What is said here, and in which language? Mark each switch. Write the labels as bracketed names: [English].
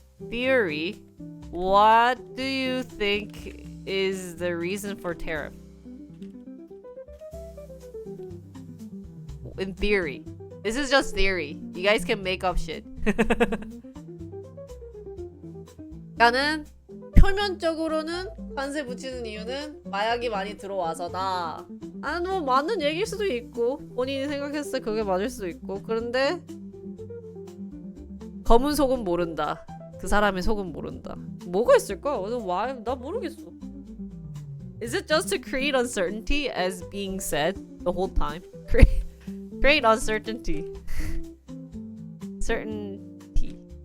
[English] theory, what do you think is the reason for tariff? In theory. This is just theory. You guys can make up shit. [Korean] 나는 표면적으로는 관세 붙이는 이유는 마약이 많이 들어와서다. 아, 뭐 맞는 얘기일 수도 있고 본인이 생각했을 때 그게 맞을 수도 있고. 그런데 검은 속은 모른다. 그 사람의 속은 모른다. 뭐가 있을까? 나 모르겠어. [English] Is it just to create uncertainty as being said the whole time? Create uncertainty. Certainty.